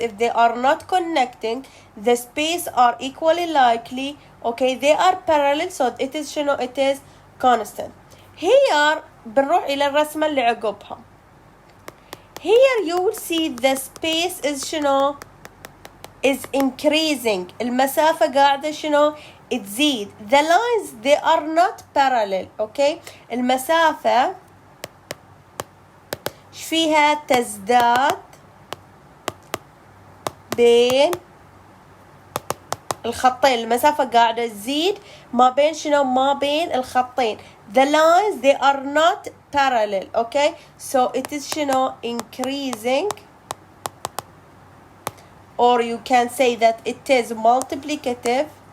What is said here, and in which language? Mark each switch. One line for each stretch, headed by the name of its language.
English: If they are not connecting, the space are equally likely. Okay, they are parallel, so it is شنو? It is constant.
Arabic: Here بنروح إلى الرسمة اللي عقبها.
English: Here you will see the space is شنو؟ is increasing.
Arabic: المسافة قاعدة شنو؟ تزيد.
English: The lines they are not parallel.
Arabic: Okay, المسافة فيها تزداد بين الخطين. المسافة قاعدة تزيد ما بين شنو؟ ما بين الخطين.
English: The lines they are not parallel. Okay, so it is شنو؟ increasing, or you can say that it is multiplicative.